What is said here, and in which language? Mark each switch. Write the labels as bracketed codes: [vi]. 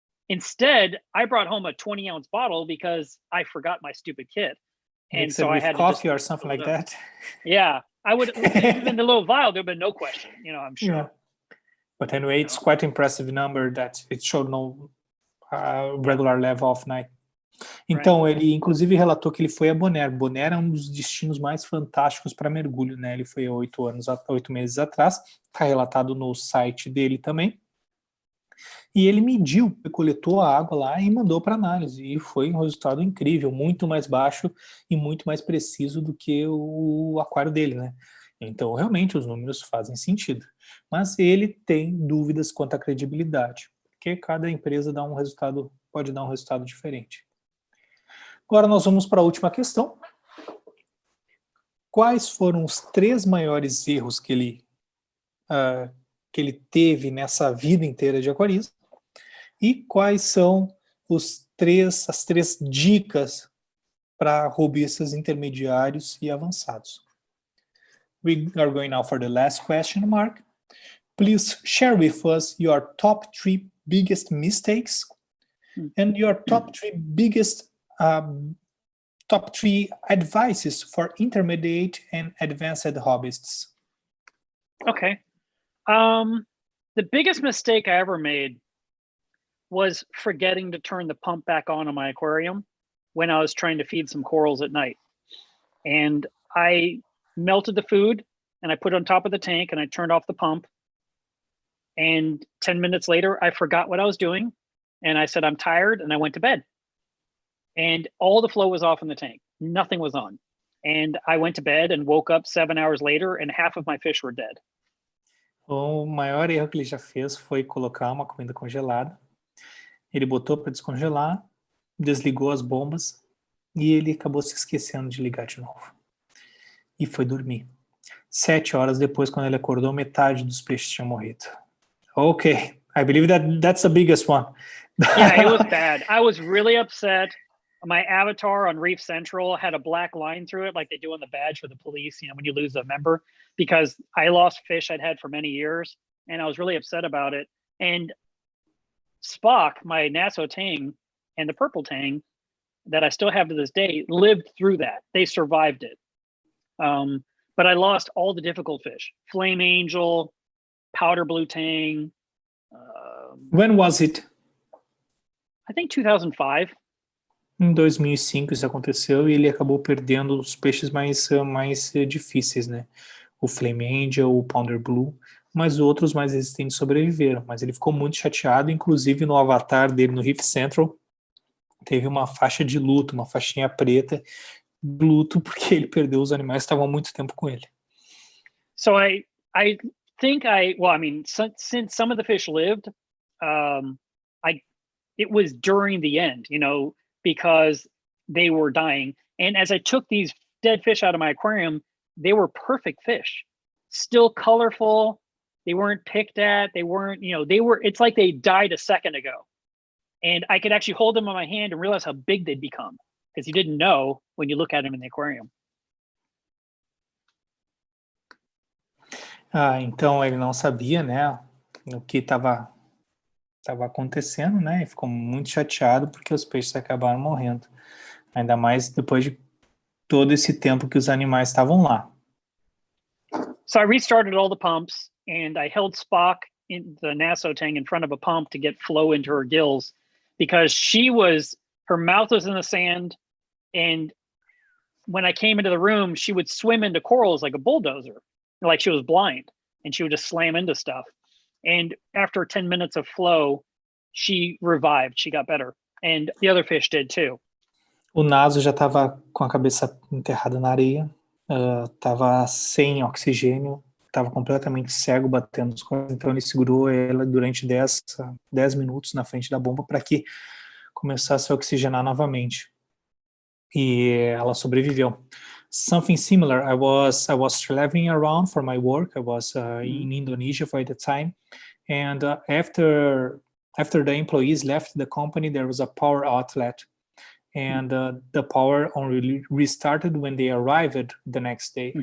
[en] Instead, I brought home a 20-ounce bottle because I forgot my stupid kit. And so I had coffee or something like that. Yeah, I would in the little vial. There'd been no question, I'm sure. Yeah. But anyway, it's quite impressive number that it showed no regular level of night. [pt] Então, ele inclusive relatou que ele foi a Bonaire. Bonaire é um dos destinos mais fantásticos para mergulho, né? Ele foi há 8 meses atrás. Está relatado no site dele também. E ele mediu, coletou a água lá e mandou para análise. E foi um resultado incrível, muito mais baixo e muito mais preciso do que o aquário dele, né? Então, realmente, os números fazem sentido. Mas ele tem dúvidas quanto à credibilidade, porque cada empresa dá um resultado, pode dar um resultado diferente. Agora nós vamos para a última questão. Quais foram os 3 maiores erros que ele teve nessa vida inteira de aquarismo? E quais são as 3 dicas para hobbyistas intermediários e avançados? [en] We are going now for the last question, Mark. Please share with us your top 3 biggest mistakes and your top 3 biggest top 3 advices for intermediate and advanced hobbyists. Okay. The biggest mistake I ever made was forgetting to turn the pump back on my aquarium when I was trying to feed some corals at night. And I melted the food and I put it on top of the tank and I turned off the pump. And 10 minutes later, I forgot what I was doing. And I said, I'm tired, and I went to bed. And all the flow was off in the tank. Nothing was on. And I went to bed and woke up 7 hours later and half of my fish were dead. [pt] O maior erro que ele já fez foi colocar uma comida congelada. Ele botou para descongelar, desligou as bombas e ele acabou se esquecendo de ligar de novo. E foi dormir. 7 horas depois, quando ele acordou, metade dos peixes tinham morrido. [en] Okay, I believe that's the biggest one. Yeah, it was bad. I was really upset. My avatar on Reef Central had a black line through it like they do on the badge for the police, when you lose a member, because I lost fish I'd had for many years, and I was really upset about it. And Spock, my Nassau tang, and the purple tang that I still have to this day lived through that. They survived it. But I lost all the difficult fish. Flame angel, powder blue tang. When was it? I think 2005. [pt] Em 2005 isso aconteceu e ele acabou perdendo os peixes mais difíceis, né? O Flame Angel, o Pounder Blue, mas outros mais resistentes sobreviveram. Mas ele ficou muito chateado, inclusive no avatar dele no Reef Central, teve uma faixa de luto, uma faixinha preta de luto, porque ele perdeu os animais que estavam há muito tempo com ele. [en] So I think since some of the fish lived, it was during the end, because they were dying. And as I took these dead fish out of my aquarium, they were perfect fish, still colorful. They weren't picked at. They weren't, it's like they died a second ago. And I could actually hold them in my hand and realize how big they'd become, because you didn't know when you look at them in the aquarium. [pt] Então ele não sabia, né, o que estava acontecendo, né, e ficou muito chateado porque os peixes acabaram morrendo. Ainda mais depois de todo esse tempo que os animais estavam lá. [en] So I restarted all the pumps and I held Spock in the Nassau tang in front of a pump to get flow into her gills, because her mouth was in the sand, and when I came into the room, she would swim into corals like a bulldozer, like she was blind, and she would just slam into stuff. And after 10 minutes of flow, she revived, she got better. And the other fish did too. [pt] O naso já estava com a cabeça enterrada na areia, estava sem oxigênio, estava completamente cego, batendo os corpos, então ele segurou ela durante 10 minutos na frente da bomba para que começasse a oxigenar novamente. E ela sobreviveu. [en] Something similar, I was traveling around for my work. I was in Indonesia for the time, and after the employees left the company, there was a power outlet, and the power only restarted when they arrived the next day.